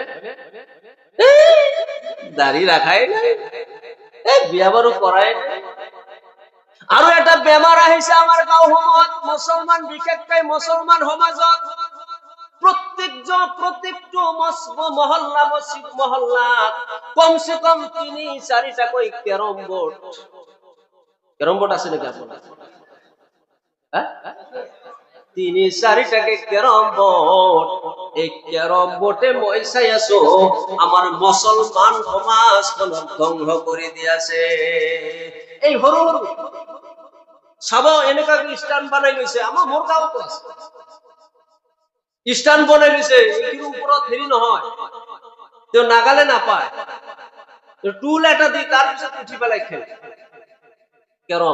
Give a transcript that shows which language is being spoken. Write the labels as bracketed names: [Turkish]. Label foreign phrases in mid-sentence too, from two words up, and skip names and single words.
[Assamese] দাড়ি রাখাই নাই, বিয়া বাৰু কৰাই নাই। আৰু এটা বেমাৰ আহিছে আমাৰ গাঁওসমূহত, মুছলমান বিশেষকৈ মুছলমান সমাজত, প্রত্যেকটো মহল্লা মসজিদ মহল্লাত কমসে কম 3-4টাকৈ [English] carrom board [Assamese] আছে নাকি আপনার? 3-4টাকে [English] carrom board, [Assamese] এই কেরম বোর্ডে মই চাই আছো আমার মুসলমান সমাজখনক ধ্বংস করে দিয়াছে। এই সৰু সৰু চাব এনেকা স্থান বনাই লৈছে, আমাৰ মোৰ গাঁৱতো আছে, স্থান বনাই লৈছে, এইটোৰ ওপৰত হেৰি নহয়, তেওঁ নাগালে নাপায়, টুল এটা দি তাৰপিছত উঠি পেলাই খেলে কেৰম।